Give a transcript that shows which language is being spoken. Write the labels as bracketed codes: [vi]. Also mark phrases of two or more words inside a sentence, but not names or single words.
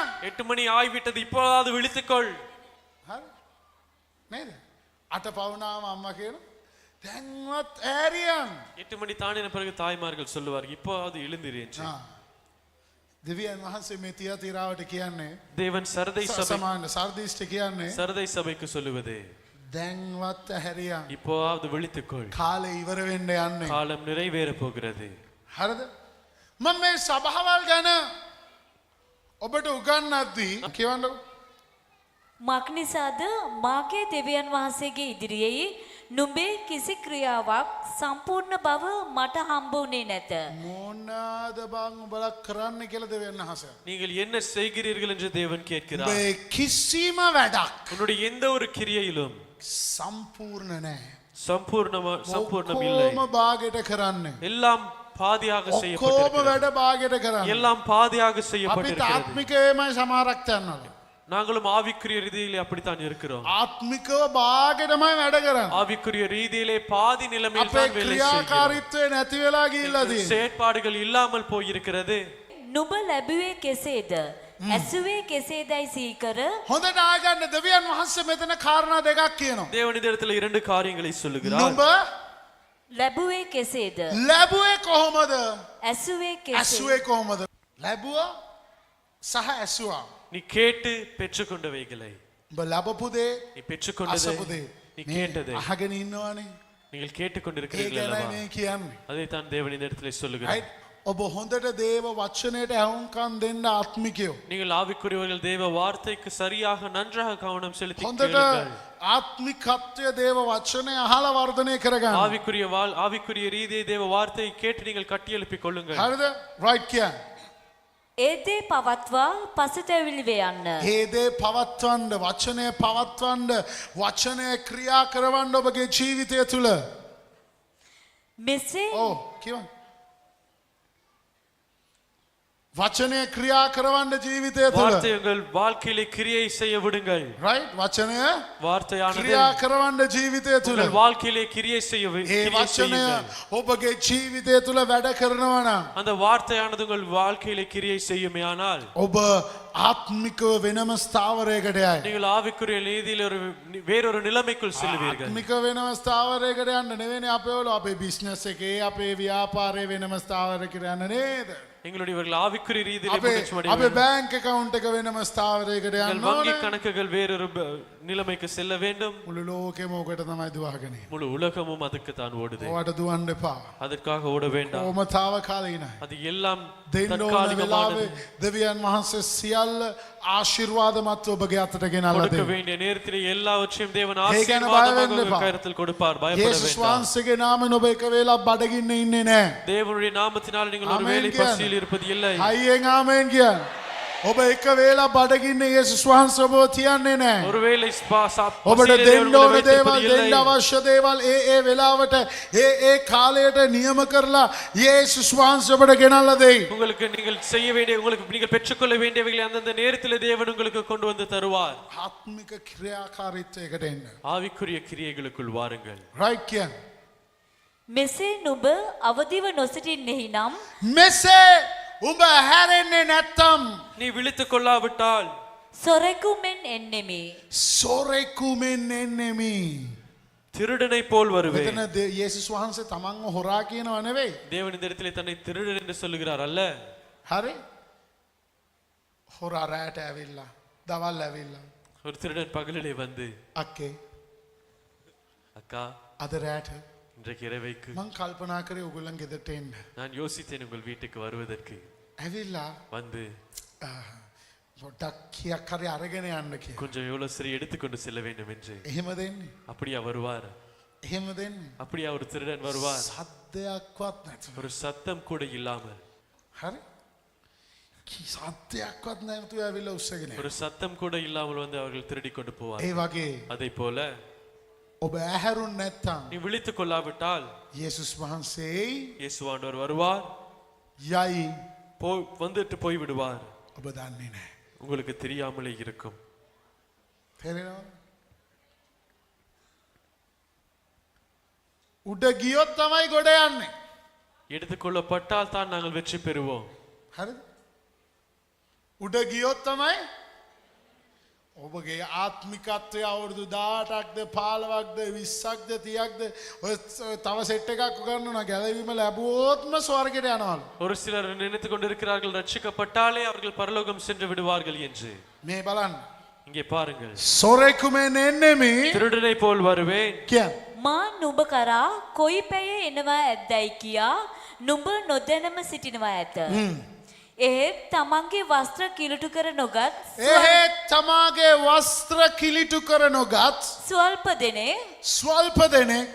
[ta] 8 மணி ஆகிவிட்டது, இப்போதாவது விழித்துக்கொள். [si] හරි නේද? 8 පවුනාම අම්මා කියන දැන්වත් ඇහැරියන්. [ta] 8 மணி தாண்டின பிறகு தாய்மார்கள் சொல்லுவார், இப்போதாவது எழுந்திரு என்று. [si] දෙවියන් වහන්සේ මේ තියාතිරාවට කියන්නේ [ta] தேவன் சரதை சபை [si] සමාන සර්දිෂ්ඨ කියන්නේ [ta] சரதை சபைக்கு சொல்லுவது, [si] දැන්වත් ඇහැරියන්. [ta] இப்போதாவது விழித்துக்கொள், [si] කාලේ ඉවර වෙන්න යන්නේ. [ta] காலம் நிறைவேற போகிறது. [si] හරිද? මම මේ සභාවල් ගැන ඔබට උගන්වද්දී කියවන්නකෝ. මක්නිසාද මාගේ දෙවියන් වහන්සේගේ ඉදිරියේ නුඹේ කිසි ක්‍රියාවක් සම්පූර්ණ බව මට හම්බ වුණේ නැත. මොනවාද බං උඹලා කරන්න කියලා දෙවියන් වහන්සේ. [ta] நீங்கள் என்ன செய்கிறீர்கள் என்று தேவன் கேட்கிறார். [si] උඹේ කිසිම වැඩක් [ta] உன்னுடைய எந்த ஒரு கிரியையிலும் [si] සම්පූර්ණ නැහැ. [ta] சம்பூர்ணம் இல்லை. [si] ඔක්කොම භාගයට කරන්නේ. [ta] எல்லாம் பாதியாக [si] ඔක්කොම [ta] செய்யப்பட்டிருக்கிறது. [si] වැඩ භාගයට කරන්නේ. [ta] எல்லாம் பாதியாக [si] අපිට [ta] செய்யப்பட்டிருக்கிறது. [si] ආත්මිකයමයි සමහරක් තැන්වල. [ta] நாங்களும் ஆவிக்குரிய ரீதியிலே அப்படித்தான் இருக்கிறோம். [si] ආත්මිකව භාගයටමයි වැඩ කරන්නේ. [ta] ஆவிக்குரிய ரீதியிலே பாதி நிலைமையில் [si] අපේ [ta] தான் வேலை செய்கிறோம். [si] ක්‍රියාකාරීත්වය නැති වෙලා ගිහිල්ලා තියෙන්නේ. [ta] செயற்பாடுகள் இல்லாமல் போயிருக்கிறது. [si] නුඹ ලැබුවේ කෙසේද? ඇසුවේ කෙසේදයි සීකර හොඳට ආගන්න දෙවියන් වහන්සේ මෙතන කාරණා දෙකක් කියනවා. [ta] தேவன் இந்த இடத்துல 2 காரியங்களை சொல்லுகிறார். [si] නුඹ ලැබුවේ කෙසේද? ලැබුවේ කොහොමද? ඇසුවේ කෙසේද? ඇසුවේ කොහොමද? ලැබුවා සහ ඇසුවා. [ta] நீ கேட்டு பெற்றுக்கொண்டவைகளை, [si] උඹ ලැබපු දේ [ta] நீ பெற்றுக்கொண்டதை, [si] අසපු දේ [ta] நீ கேட்டதை [si] අහගෙන ඉන්නවනේ. [ta] நீங்கள் [si] ඒ [ta] கேட்டுக்கொண்டிருக்கிறீர்கள் [si] ගැනයි [ta] அல்லவா? [si] මේ කියන්නේ. [ta] அதைத்தான் தேவன் இந்த இடத்துல சொல்லுகிறார். [en] right? [si] ඔබ හොඳට දේව වචනයට ඇහුම්කන් දෙන්න ආත්මිකයෝ. [ta] நீங்கள் ஆவிக்குரியவர்கள் தேவ வார்த்தைக்கு சரியாக நன்றாக கவனம் செலுத்தி [si] හොඳට [ta] கேளுங்கள். [si] ආත්මිකත්වය දේව වචනය අහලා වර්ධනය කරගන්න. [ta] ஆவிக்குரிய ரீதியை தேவ வார்த்தையை கேட்டு நீங்கள் கட்டியெழுப்பிக் கொள்ளுங்கள். [si] හරිද? right කියන්නේ. ඒ දේ පවත්වා පසුතැවිලි වෙයන්න. ඒ දේ පවත්වන්න, වචනය පවත්වන්න, වචනය ක්‍රියා කරවන්න ඔබගේ ජීවිතය තුළ. මෙසේ ඔව් කියවන්න. වචනය ක්‍රියා කරවන්න ජීවිතය තුළ. [ta] வார்த்தை உங்கள் வாழ்க்கையிலே கிரியை செய்ய விடுங்கள். [si] right වචනය [ta] வார்த்தையானது [si] ක්‍රියා කරවන්න ජීවිතය තුළ. [ta] உங்கள் வாழ்க்கையிலே கிரியை செய்ய [si] ඒ [ta] கிரியை [si] වචනය [ta] செய்யுங்கள். [si] ඔබගේ ජීවිතය තුළ වැඩ කරනවා නම් [ta] அந்த வார்த்தையானது உங்கள் வாழ்க்கையிலே கிரியை செய்யுமேயானால் [si] ඔබ ආත්මිකව වෙනම ස්ථාවරයකට යයි. [ta] நீங்கள் ஆவிக்குரிய நீதியில் வேறொரு நிலைமைக்குள் செல்லுவீர்கள். [si] ආත්මික වෙනම ස්ථාවරයකට යන්න නෙවෙයි අපේ ඔල අපේ බිස්නස් එකේ අපේ ව්‍යාපාරයේ වෙනම ස්ථාවරයකට යන්න නේද? [ta] எங்களுடைய ஆவிக்குரிய ரீதியிலே [si] අපේ [ta] முன்னேற்றம் அடைய [si] අපේ [ta] வேண்டும். [si] බැංක් account එක වෙනම ස්ථාවරයකට [ta] உங்கள் [si] යන්න [ta] வங்கி [si] ඕනේ. [ta] கணக்குகள் வேறொரு நிலைமைக்கு செல்ல வேண்டும். [si] මුළු ලෝකෙම ඕකට තමයි දුවගෙන ඉන්නේ. [ta] முழு உலகமும் அதுக்கு தான் ஓடுது. [si] ඔයාට දුවන්න එපා. [ta] அதற்காக ஓட வேண்டாம். [si] ඕම තාවකාලීනයි. [ta] அது எல்லாம் [si] දෙන්න ඕන [ta] தற்காலிகமானது. [si] වෙලාවේ දෙවියන් වහන්සේ සියල්ල ආශිර්වාදමත් ඔබගේ අතට ගෙනල්ලා [ta] கொடுக்க [si] දෙනවා. [ta] வேண்டிய நேரத்திலே எல்லாவற்றையும் தேவன் ஏகன ஆசீர்வாதமாக பயப்பட உங்கள் வேண்டாம். கரத்தில் கொடுப்பார். பயப்பட [si] යේසුස් [ta] வேண்டாம். [si] වහන්සේගේ නාමයෙන් ඔබ එක වෙලාවක් බඩගින්න ඉන්නේ නැහැ. [ta] தேவனுடைய நாமத்தினால் நீங்கள் ஒரு ஆமென் வேளை [si] කියන්න. [ta] பசியில் இருப்பது இல்லை. [si] හයියෙන් ආමෙන් කියන්න. ඔබ එක වෙලාවක් බඩගින්න යේසුස් වහන්සේ ඔබව තියන්නේ නැහැ. [ta] ஒருவேளை [si] ඔබට දෙන්න ඕන දේවල් දෙන්න අවශ්‍ය දේවල් ඒ වෙලාවට ඒ කාලයට නියම කරලා යේසුස් වහන්සේ ඔබට ගෙනල්ලා දෙයි. [ta] உங்களுக்கு நீங்கள் செய்ய வேண்டிய உங்களுக்கு நீங்கள் பெற்றுக்கொள்ள வேண்டியவைகளை அந்தந்த நேரத்தில் தேவன் உங்களுக்கு கொண்டு வந்து தருவார். [si] ආත්මික ක්‍රියාකාරීත්වයකට එන්න. [ta] ஆவிக்குரிய கிரியைகளுக்குள் வாருங்கள். [si] right කියන්න. මෙසේ නුඹ අවදිව නොසිටින්නෙහි නම් මෙසේ උඹ හැරෙන්නේ නැත්තම් [ta] நீ விழித்துக் கொள்ளாவிட்டால் [si] සොරෙකු මෙන් එන්නෙමි. සොරෙකු මෙන් එන්නෙමි. [ta] திருடனை போல் வருவேன். [si] මෙතන යේසුස් වහන්සේ තමන්ව හොරා කියනව නෙවෙයි. [ta] தேவன் இந்த இடத்திலே தன்னை திருடன் என்று சொல்லுகிறார் அல்ல. [si] හරි? හොරා රැට ඇවිල්ලා, දවල් ඇවිල්ලා. [ta] ஒரு திருடன் பகலிலே வந்து [si] අක්කේ [ta] அக்கா [si] අද රැට [ta] இன்றைக்கு இரவைக்கு [si] මං කල්පනා කරේ ඔයගොල්ලන් ගෙදරට එන්න. [ta] நான் யோசித்தேன் உங்கள் வீட்டுக்கு வருவதற்கு. [si] ඇවිල්ලා [ta] வந்து [si] පොඩ්ඩක් කීයක් හරි අරගෙන යන්න කියලා. [ta] கொஞ்சம் எவ்வளவு சரி எடுத்துக்கொண்டு செல்ல வேண்டும் என்று. [si] එහෙම දෙන්නේ. [ta] அப்படியா வருவார்? [si] එහෙම දෙන්නේ. [ta] அப்படியா ஒரு திருடன் வருவார்? [si] සද්දයක්වත් නැතුව. [ta] ஒரு சத்தம் கூட இல்லாமல், [si] හරි? කී සද්දයක්වත් නැතුව ඇවිල්ලා උස්සගෙන. [ta] ஒரு சத்தம் கூட இல்லாமல் வந்து அவர்கள் திருடி கொண்டு போவார். [si] ඒ වගේ [ta] அதை போல [si] ඔබ ඇහැරුන් නැත්තම් [ta] நீ விழித்துக் கொள்ளாவிட்டால் [si] යේසුස් වහන්සේ [ta] இயேசுவானவர் வருவார், [si] යයි [ta] வந்துட்டு போய் விடுவார். [si] ඔබ දන්නේ නැහැ. [ta] உங்களுக்கு தெரியாமலே இருக்கும். [si] තේරෙනවද? උඩ ගියොත් තමයි ගොඩ යන්නේ. [ta] எடுத்துக்கொள்ளப்பட்டால் தான் நாங்கள் வெற்றி பெறுவோம். [si] හරිද? උඩ ගියොත් තමයි ඔබගේ ආත්මිකත්වය අවුරුදු 18ක්ද 15ක්ද 20ක්ද 30ක්ද ඔය තව සෙට් එකක් ගන්නවා ගැලවීම ලැබුවොත්ම ස්වර්ගයට යනවලු. [ta] ஒரு சிலர் நினைத்துக் கொண்டிருக்கிறார்கள் ரட்சிக்கப்பட்டாலே அவர்கள் பரலோகம் சென்று விடுவார்கள் என்று. [si] මේ බලන්න. [ta] இங்கே பாருங்கள். [si] සොරෙකු මෙන් එන්නෙමි [ta] திருடனை போல் வருவேன். [si] කියන්න. මා නුඹ කරා කොයි පැය එනවා ඇද්දැයි කියා නුඹ නොදැනම සිටිනවා ඇත. එහෙත් තමන්ගේ වස්ත්‍ර කිලුටු කර නොගත් එහෙත් තමාගේ වස්ත්‍ර කිලිටු කර නොගත් ස්වල්ප දෙනෙක් ස්වල්ප දෙනෙක්